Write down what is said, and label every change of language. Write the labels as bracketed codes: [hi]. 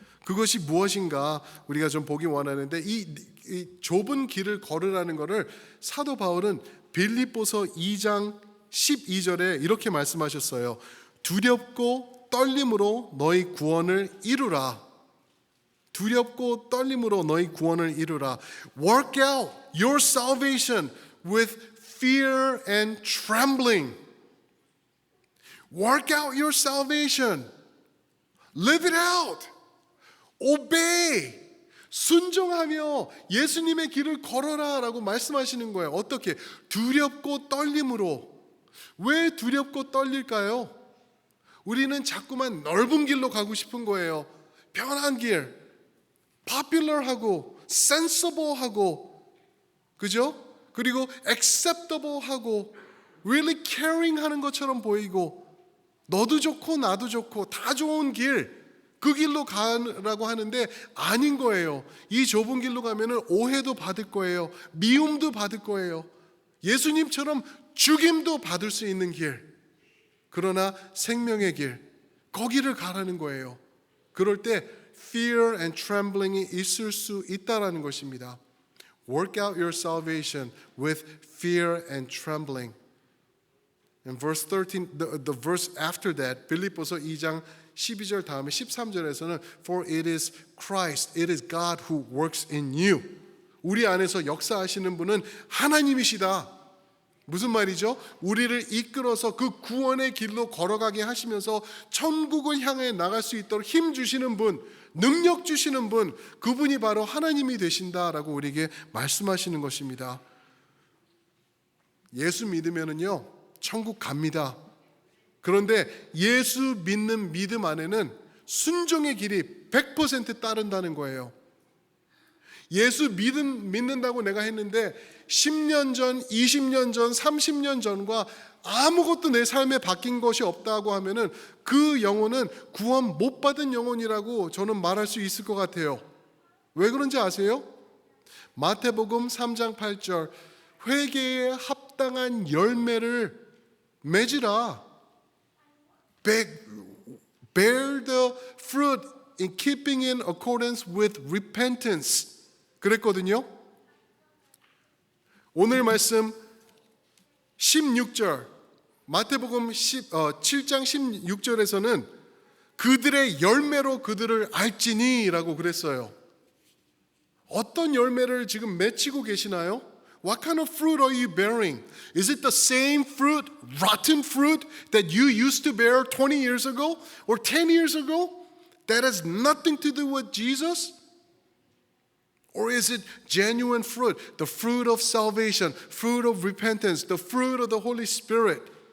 [ko] 그것이 무엇인가 우리가 좀 보기 원하는데 이 좁은 길을 걸으라는 것을 사도 바울은 빌립보서 2장 12절에 이렇게 말씀하셨어요. 두렵고 떨림으로 너희 구원을 이루라. 두렵고 떨림으로 너희 구원을 이루라. [en] Work out your salvation with fear and trembling. Work out your salvation. Live it out. Obey. [ko] 순종하며 예수님의 길을 걸어라 라고 말씀하시는 거예요. 어떻게? 두렵고 떨림으로. 왜 두렵고 떨릴까요? 우리는 자꾸만 넓은 길로 가고 싶은 거예요. 편한 길, popular하고 sensible하고, 그죠? 그리고 acceptable하고 [en] really caring [ko] 하는 것처럼 보이고 너도 좋고 나도 좋고 다 좋은 길, 그 길로 가라고 하는데 아닌 거예요. 이 좁은 길로 가면은 오해도 받을 거예요. 미움도 받을 거예요. 예수님처럼 죽임도 받을 수 있는 길. 그러나 생명의 길, 거기를 가라는 거예요. 그럴 때 [en] fear and trembling [ko] 이 있을 수 있다라는 것입니다. [en] Work out your salvation with fear and trembling. In verse 13, the verse after that, [ko] 빌립보서 2장 12절 다음에 13절에서는 [en] For it is Christ, it is God who works in you. [ko] 우리 안에서 역사하시는 분은 하나님이시다. 무슨 말이죠? 우리를 이끌어서 그 구원의 길로 걸어가게 하시면서 천국을 향해 나갈 수 있도록 힘 주시는 분, 능력 주시는 분, 그분이 바로 하나님이 되신다라고 우리에게 말씀하시는 것입니다. 예수 믿으면은요, 천국 갑니다. 그런데 예수 믿는 믿음 안에는 순종의 길이 100% 따른다는 거예요. 예수 믿는다고 내가 했는데 10년 전, 20년 전, 30년 전과 아무것도 내 삶에 바뀐 것이 없다고 하면은 그 영혼은 구원 못 받은 영혼이라고 저는 말할 수 있을 것 같아요. 왜 그런지 아세요? 마태복음 3장 8절 회개에 합당한 열매를 맺으라. [en] Bear the fruit in keeping in accordance with repentance. [ko] 그랬거든요. 오늘 말씀 16절 마태복음 7장 16절에서는 그들의 열매로 그들을 알지니 라고 그랬어요. 어떤 열매를 지금 맺히고 계시나요? [en] What kind of fruit are you bearing? Is it the same fruit, rotten fruit that you used to bear 20 years ago or 10 years ago? That has nothing to do with Jesus? Or is it genuine fruit, the fruit of salvation, fruit of repentance, the fruit of the Holy Spirit?